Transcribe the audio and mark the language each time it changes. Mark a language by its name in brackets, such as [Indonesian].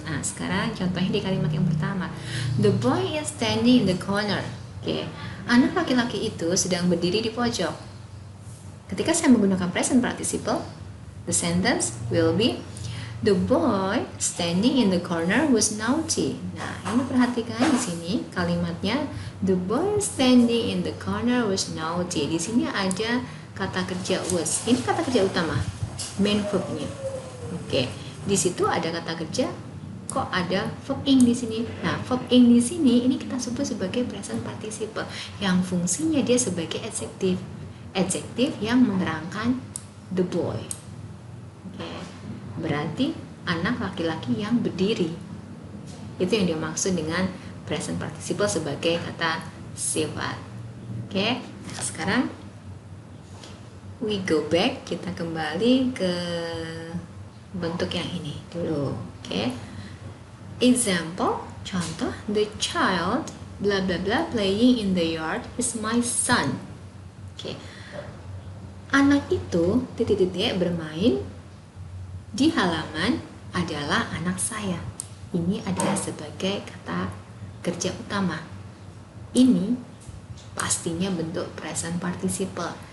[Indonesian] Nah, sekarang contohnya di kalimat yang pertama. [English] The boy is standing in the corner. [Indonesian] Oke, anak laki-laki itu sedang berdiri di pojok. Ketika saya menggunakan [English] present participle, the sentence will be the boy standing in the corner was naughty. [Indonesian] Nah, ini perhatikan di sini kalimatnya [English] the boy standing in the corner was naughty. [Indonesian] Di sini ada kata kerja was. Ini kata kerja utama, main verbnya. Oke, di situ ada kata kerja, kok ada verb ing di sini. Nah, verb ing di sini ini kita sebut sebagai present participle yang fungsinya dia sebagai adjektif. Adjektif yang menerangkan [English] the boy. [Indonesian] Oke. Berarti anak laki-laki yang berdiri. Itu yang dimaksud dengan present participle sebagai kata sifat. Oke. Nah, sekarang [English] we go back, [Indonesian] kita kembali ke bentuk yang ini dulu. Oke. [English] Example, [Indonesian] contoh, [English] the child bla bla bla playing in the yard is my son. [Indonesian] Oke. Anak itu titik-titik bermain di halaman adalah anak saya. Ini adalah sebagai kata kerja utama. Ini pastinya bentuk present participle.